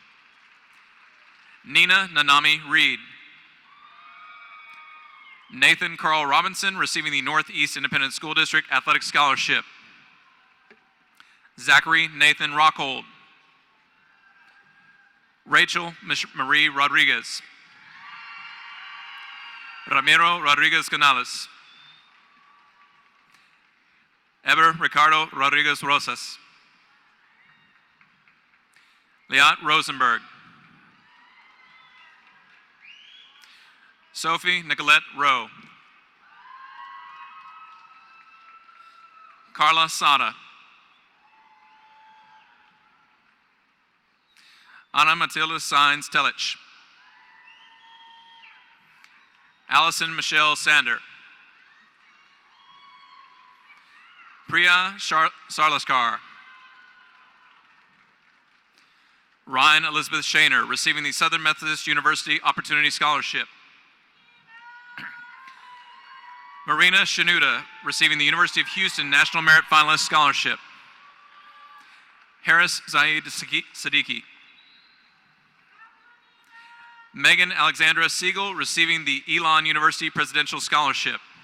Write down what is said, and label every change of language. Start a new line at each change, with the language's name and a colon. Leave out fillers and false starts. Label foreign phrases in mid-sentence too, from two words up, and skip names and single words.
English: Nina Nanami Reed. Nathan Carl Robinson, receiving the Northeast Independent School District Athletic Scholarship. Zachary Nathan Rockhold. Rachel Marie Rodriguez. Ramiro Rodriguez Canales. Eber Ricardo Rodriguez Rosas. Liat Rosenberg. Sophie Nicolette Rowe. Carla Sada. Anna Matilda Sainz Telich. Allison Michelle Sander. Priya Sarlaskar. Ryan Elizabeth Shaner, receiving the Southern Methodist University Opportunity Scholarship. Marina Shanuda, receiving the University of Houston National Merit Finalist Scholarship. Harris Zaid Siddiqui. Megan Alexandra Siegel, receiving the Elon University Presidential Scholarship.